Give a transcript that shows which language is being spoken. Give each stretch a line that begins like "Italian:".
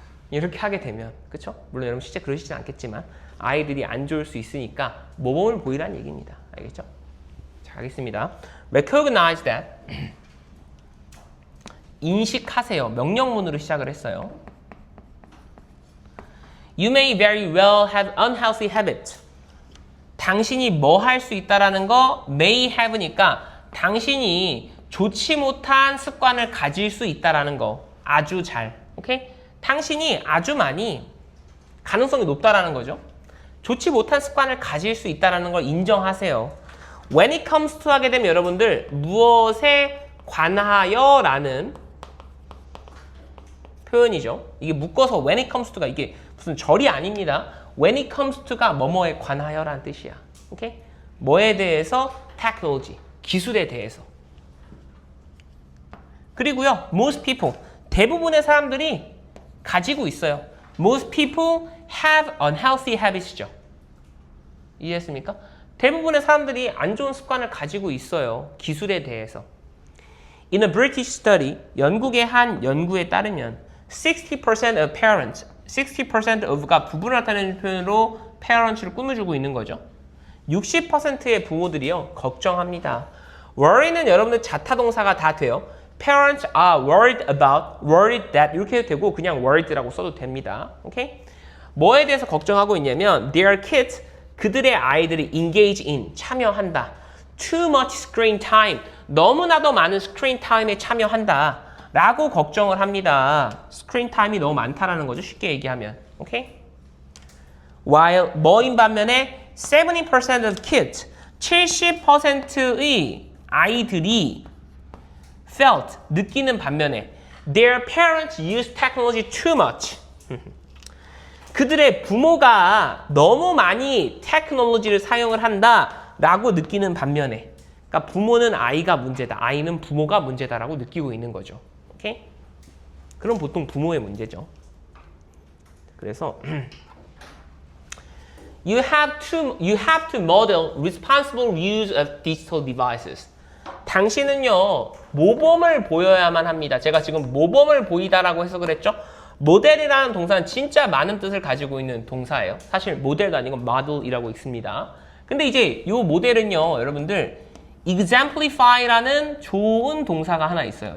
Korean: 이렇게 하게 되면, 그쵸? 물론 여러분 실제 그러시진 않겠지만 아이들이 안 좋을 수 있으니까 모범을 보이라는 얘기입니다. 알겠죠? 자, 하겠습니다.
English: Recognize that.
Korean: 인식하세요. 명령문으로 시작을 했어요.
English: You may very well have unhealthy habits.
Korean: 당신이 뭐 할 수 있다라는 거 may have니까 당신이 좋지 못한 습관을 가질 수 있다라는 거. 아주 잘. 오케이? 당신이 아주 많이 가능성이 높다라는 거죠. 좋지 못한 습관을 가질 수 있다라는 걸 인정하세요.
English: When it comes to
Korean: 하게 되면 여러분들 무엇에 관하여 라는 표현이죠. 이게 묶어서
English: when it comes to
Korean: 가 이게 무슨 절이 아닙니다. when it comes to가 뭐뭐에 관하여 라는 뜻이야. 오케이? 뭐에 대해서?
English: technology,
Korean: 기술에 대해서. 그리고요, most people, 대부분의 사람들이 가지고 있어요.
English: Most people have unhealthy habits죠.
Korean: 이해했습니까? 대부분의 사람들이 안 좋은 습관을 가지고 있어요. 기술에 대해서.
English: In a British study,
Korean: 영국의 한 연구에 따르면
English: 60% of parents,
Korean: 60% of가 부분을 나타내는 표현으로 parents를 꾸며주고 있는 거죠. 60%의 부모들이요, 걱정합니다. worry는 여러분들 자타동사가 다 돼요.
English: Parents are worried that
Korean: 이렇게 해도 되고 그냥 worried라고 써도 됩니다. 오케이? 뭐에 대해서 걱정하고 있냐면
English: their kids,
Korean: 그들의 아이들이
English: engage in,
Korean: 참여한다.
English: Too much screen time,
Korean: 너무나도 많은 스크린 타임에 참여한다 라고 걱정을 합니다. 스크린 타임이 너무 많다라는 거죠. 쉽게 얘기하면. 오케이?
English: While
Korean: 뭐인 반면에
English: 70% of kids,
Korean: 70%의 아이들이
English: felt,
Korean: 느끼는 반면에
English: their parents use technology too much.
Korean: 그들의 부모가 너무 많이 테크놀로지를 사용을 한다라고 느끼는 반면에, 그러니까 부모는 아이가 문제다, 아이는 부모가 문제다라고 느끼고 있는 거죠. 오케이? 그럼 보통 부모의 문제죠. 그래서
English: you have to model responsible use of digital devices.
Korean: 당신은요, 모범을 보여야만 합니다. 제가 지금 모범을 보이다라고 해서 그랬죠? 모델이라는 동사는 진짜 많은 뜻을 가지고 있는 동사예요. 사실 모델도 아니고 model이라고 있습니다. 근데 이제 이 모델은요, 여러분들 exemplify라는 좋은 동사가 하나 있어요.